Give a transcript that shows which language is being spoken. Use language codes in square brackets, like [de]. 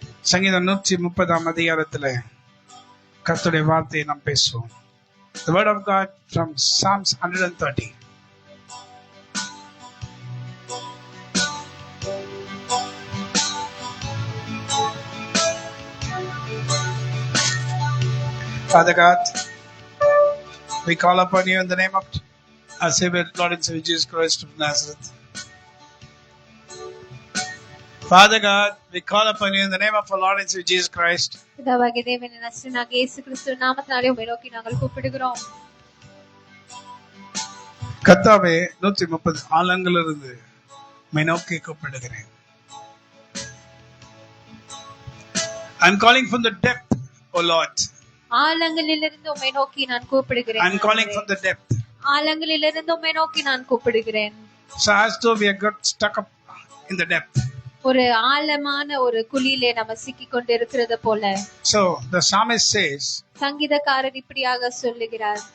[ta] சங்கீதம் 130 அதிகாரத்துல கர்த்தருடைய வார்த்தையை நாம் பேசுவோம். [en] The word of God from Psalms 130. Father God, we call upon you in the name of our Savior, Lord and Savior Jesus Christ of Nazareth. Father God, we call upon you in the name of our Lord and Savior Jesus Christ. [ta] பிதாவாகிய தேவனின் நசரேயனாகிய இயேசு கிறிஸ்துவின் நாமத்தினாலே உம்மை நோக்கி நாங்கள் கூப்பிடுகிறோம். கர்த்தாவே, 130 ஆழங்களிலிருந்து உம்மை நோக்கி கூப்பிடுகிறேன். [en] I'm calling from the depth, O Lord. [ta] ஆழங்களிலிருந்து உம்மை நோக்கி நான் கூப்பிடுகிறேன். [en] I'm calling from the depth. [ta] ஆழங்களிலிருந்து உம்மை நோக்கி நான் கூப்பிடுகிறேன். [en] So as though we have got stuck up in the depth. [ta] ஒரு ஆழமான ஒரு குழியிலே நம்ம சிக்கி கொண்டு இருக்கிறது போல. [en] So the psalmist says, [ta] சங்கீதக்காரர் இப்படியாக சொல்லுகிறார்,